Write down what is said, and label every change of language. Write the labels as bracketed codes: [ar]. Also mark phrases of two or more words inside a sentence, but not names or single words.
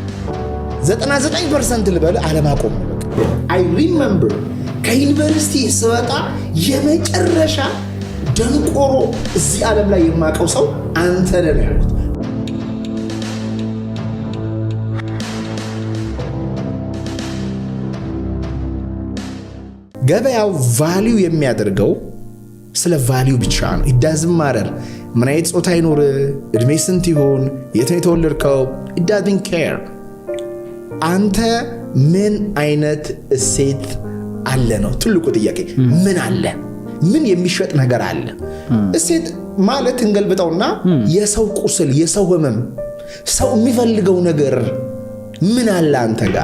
[am] 99% ልበል አለማቆም ነው። [en] I remember [am] ከዩኒቨርሲቲ ስወጣ የመጨረሻ ደንቆሮ እዚህ ዓለም ላይ የማውቀው ሰው አንተ ነህ ያልኩት። ገበያው ቫልዩ የሚያደርገው ስለ ቫልዩ ብቻ ነው። [en] it doesn't matter [am] ምን አይነት ጾታ ይኖር፣ እድሜ ስንት ይሆን፣ የት ነው የተወለድከው፣ [en] it doesn't care። [am] አንተ ምን አይነት እሴት አለ ነው ትልቁ ጥያቄ። ምን አለ? ምን የሚሸጥ ነገር አለ? እሴት ማለት እንገልብጠውና የሰው ቁስል፣ የሰው ህመም፣ ሰው የሚፈልገው ነገር ምን አለ አንተ ጋር?